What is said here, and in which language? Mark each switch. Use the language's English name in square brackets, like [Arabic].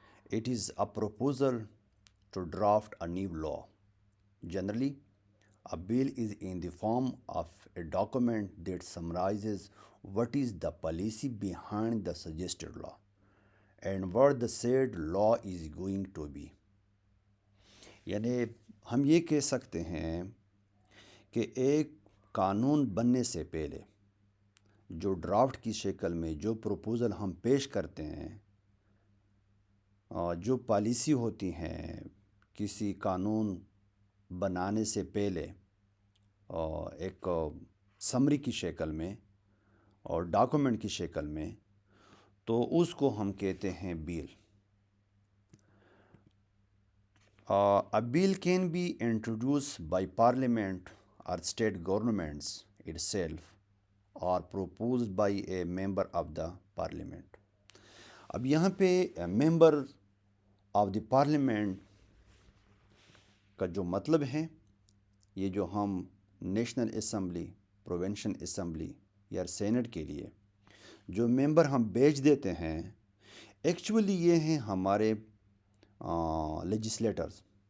[English] It is a proposal to draft a new law. Generally, a bill is in the form of a document that summarizes what is the policy behind the suggested law and what the said law is going to be. [Hindi] यानी हम ये कह सकते हैं कि एक कानून बनने से पहले जो ड्राफ्ट की शक्ल में जो प्रपोज़ल हम पेश करते हैं, जो पॉलिसी होती हैं किसी कानून बनाने से पहले, एक समरी की शक्ल में और डॉक्यूमेंट की शक्ल में, तो उसको हम कहते हैं bill. [English] A bill can be introduced by parliament or state governments itself or proposed by a member of the parliament. [Hindi] अब यहाँ पे मेंबर ऑफ द पार्लियामेंट का जो मतलब है, ये जो हम नेशनल असम्बली, प्रोविंशियल असम्बली या सेनेट के लिए जो मेंबर हम भेज देते हैं, एक्चुअली ये हैं हमारे लेजिस्लेटर्स।